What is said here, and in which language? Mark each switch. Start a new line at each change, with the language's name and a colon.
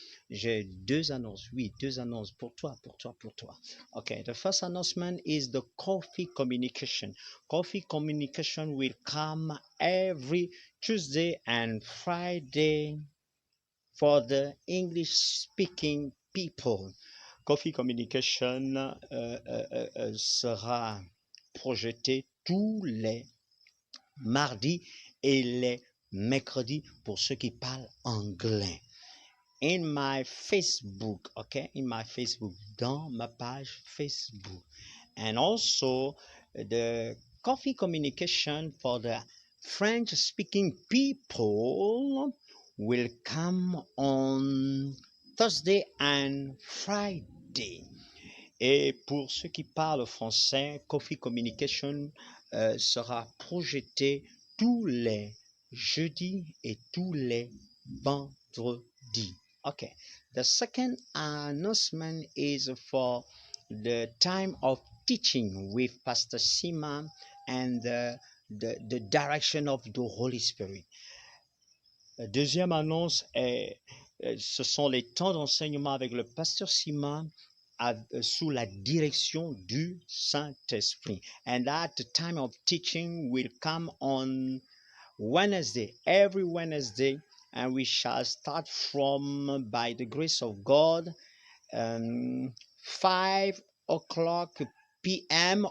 French: J'ai deux annonces, oui, deux annonces pour toi.
English: Okay, the first announcement is the coffee communication. Coffee communication will come every Tuesday and Friday for the English-speaking people.
French: Coffee Communication sera projeté tous les mardis et les mercredis pour ceux qui parlent anglais.
English: In my Facebook, okay,
French: dans ma page Facebook.
English: And also the Coffee Communication for the French-speaking people will come on Thursday and Friday.
French: Et pour ceux qui parlent français, Coffee Communication sera projeté tous les jeudis et tous les vendredis.
English: Okay. The second announcement is for the time of teaching with Pastor Sima and the direction of the Holy Spirit.
French: La deuxième annonce ce sont les temps d'enseignement avec le pasteur Simon sous la direction du Saint-Esprit.
English: And that time of teaching will come on Wednesday, every Wednesday, and we shall start from, by the grace of God, 5 o'clock p.m.